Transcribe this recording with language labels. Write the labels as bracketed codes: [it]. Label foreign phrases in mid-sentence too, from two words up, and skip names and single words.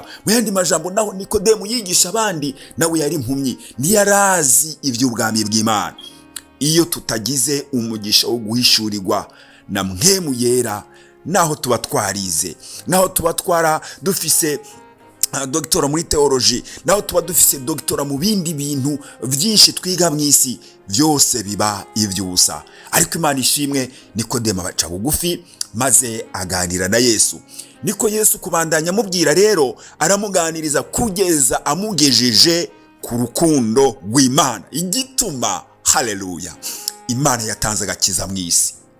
[rn] Mu yandi majambo naho Nikodemu yigisha abandi, nawe yari impumyi, ntiyarazi iby'ubwami bw'Imana. Iyo tutagize umugisha wo guhishurirwa na Mpwemu Yera, naho tuba twarize, naho tuba dufise doctora muri theology, naho tuba dufise doctora mu bindi bintu byinshi twiga mu isi, byose biba ibyusa. Ariko Imana ishimwe, Nikodemu abaca bugufi maze aganira na Yesu. Niko Yesu kubandanya amubwira rero, aramuganiriza kugeza amugejeje ku rukundo rw'Imana, igituma haleluya Imana yatanze agakiza mu isi.